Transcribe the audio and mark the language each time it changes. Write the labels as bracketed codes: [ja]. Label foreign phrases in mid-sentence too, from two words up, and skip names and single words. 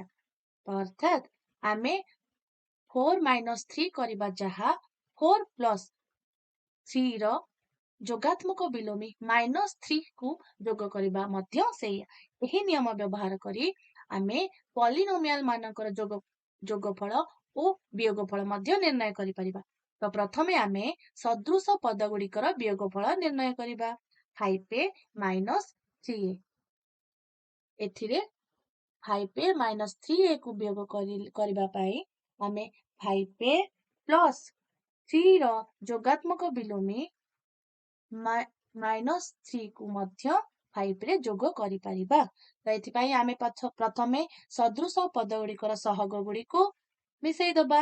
[or] ତ ଅର୍ଥାତ ଆମେ 4 - 3 କରିବା ଯାହା 4 + 3 ର ଯୋଗାତ୍ମକ ବିଲୋମୀ -3 କୁ ଯୋଗ କରିବା ମଧ୍ୟ ସେଇଆ। ଏହି ନିୟମ ବ୍ୟବହାର କରି ଆମେ ପଲିନୋମିଆଲ ମାନଙ୍କର ଯୋଗଫଳ ଓ ବିୟୋଗଫଳ ମଧ୍ୟ ନିର୍ଣ୍ଣୟ କରି ପାରିବା। ତ ପ୍ରଥମେ ଆମେ ସଦୃଶ ପଦ ଗୁଡ଼ିକର ବିୟୋଗଫଳ ନିର୍ଣ୍ଣୟ କରିବା। 5a - 3a ଏଥିରେ 5a - 3a କୁ ବିୟୋଗ କରିବା ପାଇଁ ଆମେ 5a + 3 ର ଯୋଗାତ୍ମକ ବିଲୋମୀ -3 କୁ ମଧ୍ୟ 5 ରେ ଯୋଗ କରି ପାରିବା। ତ ଏଥି ପାଇଁ ଆମେ ପ୍ରଥମେ ସଦୃଶ ପଦ ଗୁଡ଼ିକର ସହଗ ଗୁଡ଼ିକୁ ମିଶାଇ ଦେବା।